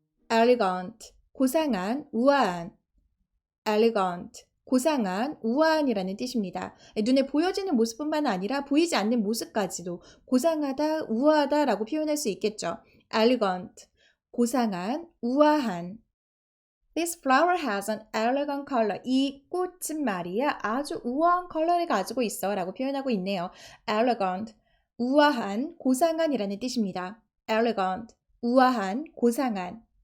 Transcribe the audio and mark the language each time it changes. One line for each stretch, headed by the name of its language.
Korean: elegant, 고상한, 우아한. elegant, 고상한, 우아한이라는 뜻입니다. 눈에 보여지는 모습뿐만 아니라 보이지 않는 모습까지도 고상하다, 우아하다라고 표현할 수 있겠죠. elegant, 고상한, 우아한.
English: This flower has an elegant color.
Korean: 이 꽃은 말이야 아주 우아한 컬러를 가지고 있어 라고 표현하고 있네요. elegant, 우아한, 고상한이라는 뜻입니다. elegant, 우아한, 고상한.